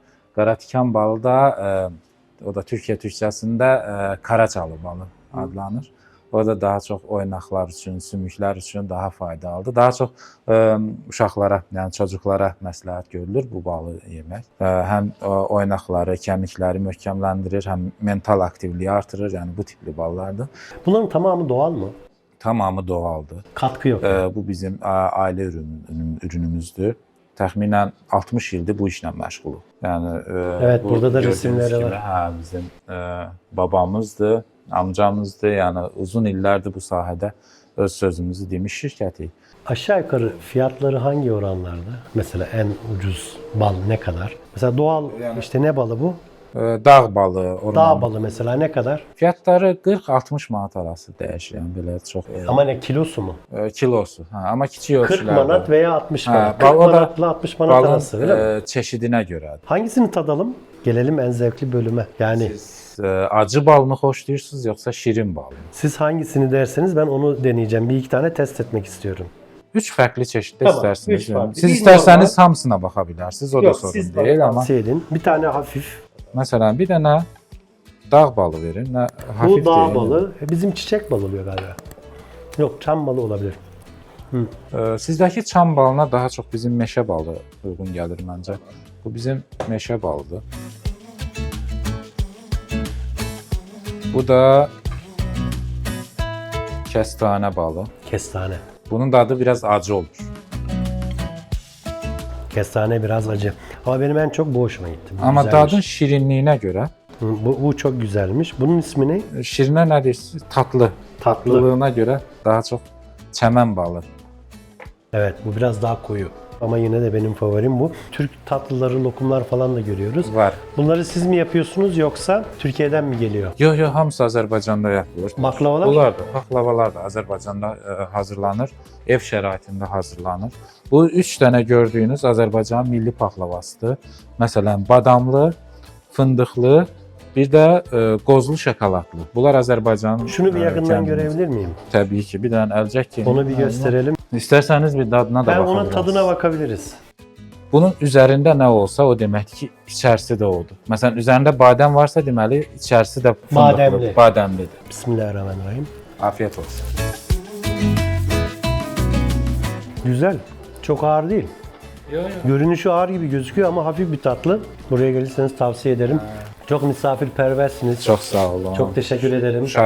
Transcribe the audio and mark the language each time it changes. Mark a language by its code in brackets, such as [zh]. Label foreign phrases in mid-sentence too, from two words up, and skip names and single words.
[az] Qaratikan balı da o da Türkiyə türkçəsində Karaçalı balı adlanır. O da daha çox oynaqlar üçün, sümüklər üçün daha faydalıdır. Daha çox uşaqlara, yəni çocuklara məsləhət görülür bu balı yemək. Həm oynaqları, kemikləri möhkəmləndirir, həm mental aktivliyi artırır. Yəni bu tipli ballardır. [tr] Bunların tamamı doğal mı? Tamamı doğaldır. Katkı yok. [az] Bu bizim ailə ürünümüzdür. Təxminən 60 ildir bu işlə məşğuluq. Yəni [tr] Evet, [az] bu burada da gördüyünüz resimləri kimi, var. Hə, bizim babamızdır, amcamızdır. Yəni uzun illərdir bu sahədə öz sözümüzü demiş şirkətik. [tr] Aşağı yukarı fiyatları hangi oranlarda? Mesela en ucuz bal ne kadar? Mesela doğal işte ne balı bu? Dağ balı, orman. Dağ balı mesela ne kadar? [az] Fiyatları 40-60 manat arası dəyişir. Yəni belə çox. [tr] Ama ne kilosu mu? [az] Kilosu. Hə, amma kiçik 40 ölçülərdə. [tr] manat veya 60 manat. [az] Hə, [tr] 40 [az] o da [tr] manatla 60 manat [az] balın [tr] arası öyle mi? [az] çeşidinə görədir. [tr] Hangisini tadalım? Gelelim en zevkli bölüme. Yani [az] Siz acı bal mı xoşlayırsınız yoxsa şirin bal mı? [tr] siz hangisini derseniz ben onu deneyeceğim. Bir iki tane test etmek istiyorum. [az] 3 fərqli çeşiddə [tr] Tamam, [az] istərsiniz. [tr] üç farklı. [az] Siz [tr] Bir [az] istərsəniz hamısına baxa bilərsiniz. [tr] O da sorun [az] siz deyil, amma [tr] tavsiye edin. Bir tane hafif. [az] məsələn bir dənə dağ balı verin. Nə hafif [tr] Bu dağ [az] deyil. [tr] balı. Bizim çiçek balı oluyor galiba. Yok, çam balı olabilir. [az] Sizdəki çam balına daha çox bizim meşə balı uyğun gəlir məncə. Bu bizim meşə balıdır. Bu da kəstanə balı. [tr] Kestane. Bunun dadı biraz acı olur. Kestane biraz acı. Ama benim en çok bu hoşuma gitti. Bu [az] Amma [tr] güzelmiş. [az] dadın şirinliyinə görə [tr] Bu çok güzelmiş. Bunun ismi ne? [az] şirinə nə deyirsiniz? Tatlı. Tatlılığına görə daha çox çəmən balı. [tr] Evet, bu biraz daha koyu. Ama yine de benim favorim bu. Türk tatlıları, lokumlar falan da görüyoruz. Var. Bunları siz mi yapıyorsunuz yoksa Türkiye'den mi geliyor? [az] Yox, hamısı Azərbaycanda yapılır. [tr] Baklavalar? [az] Bunlar da, baklavalar da Azərbaycanda hazırlanır, ev şəraitində hazırlanır. Bu 3 dənə gördüyünüz Azərbaycanın milli paklavasıdır. Məsələn, badamlı, fındıqlı, bir də qozlu şokoladlı. Bunlar Azərbaycanın [tr] Şunu bir yakından [az] kəndimiz. [tr] görebilir miyim? [az] Təbii ki, bir dənə əlcək ki. [tr] Onu bir gösterelim. [az] İstərsəniz bir dadına da [tr] Ben [az] baxa [tr] onun [az] bilərsiniz. [tr] tadına bakabiliriz. [az] Bunun üzərində nə olsa o deməkdir ki, içərisi də odur. Məsələn, üzərində badəm varsa deməli içərisi də [tr] Badəmli. [az] fındıqlı, badəmlidir. [ar] Bismillahirrahmanirrahim. [tr] Afiyet olsun. Güzel. Çok ağır değil. Görünüşü ağır gibi gözüküyor ama hafif bir tatlı. Buraya gelirseniz tavsiye ederim. Çok misafirperversiniz. [az] Çox sağ olun. [tr] Çok teşekkür ederim. [az] Şad